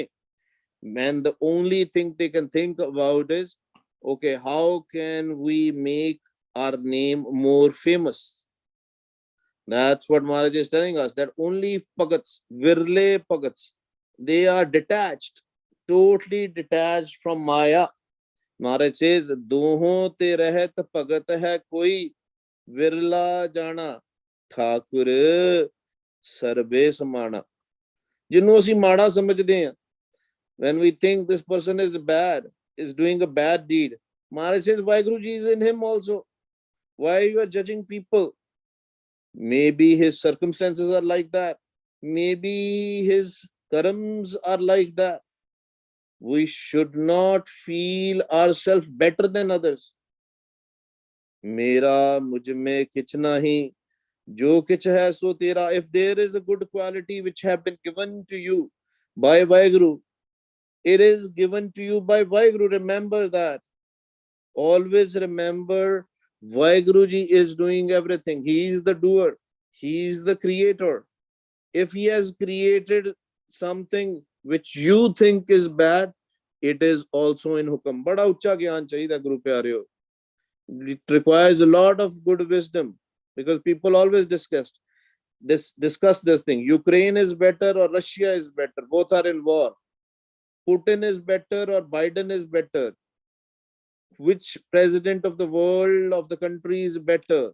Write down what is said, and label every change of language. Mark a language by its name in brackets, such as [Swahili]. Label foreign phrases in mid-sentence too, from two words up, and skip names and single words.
[English] And the only thing they can think about is, okay, how can we make our name more famous? That's what Maharaj is telling us, that only Bhaghats, Virle Bhaghats, they are detached, totally detached from Maya. Maharaj says, [Punjabi] ਦੋਹੋ ਤੇ ਰਹਿਤ ਭਗਤ ਹੈ ਕੋਈ ਵਿਰਲਾ ਜਨਾ, ਠਾਕੁਰ ਸਰਬੇ ਸਮਾਨਾ. ਜਿਹਨੂੰ ਅਸੀਂ ਮਾੜਾ ਸਮਝਦੇ ਹਾਂ, [English] when we think this person is bad, is doing a bad deed, Maharaj says, Vaheguru Ji is in him also. Why you are judging people? Maybe his circumstances are like that. Maybe his karams are like that. We should not feel ourselves better than others. [Hindi] मेरा मुझ में किछ नाही, जो किछ है सो तेरा. [English] If there is a good quality which have been given to you by Vaheguru, it is given to you by Vaheguru. Remember that. Always remember, Vaheguru Ji is doing everything. He is the doer. He is the creator. If he has created something which you think is bad, it is also in Hukam. [Punjabi] ਬੜਾ ਉੱਚਾ ਗਿਆਨ ਚਾਹੀਦਾ ਗੁਰੂ ਪਿਆਰਿਓ. [English] It requires a lot of good wisdom, because people always discuss this thing. Ukraine is better or Russia is better. Both are in war. Putin is better or Biden is better. Which president of the world, of the country is better?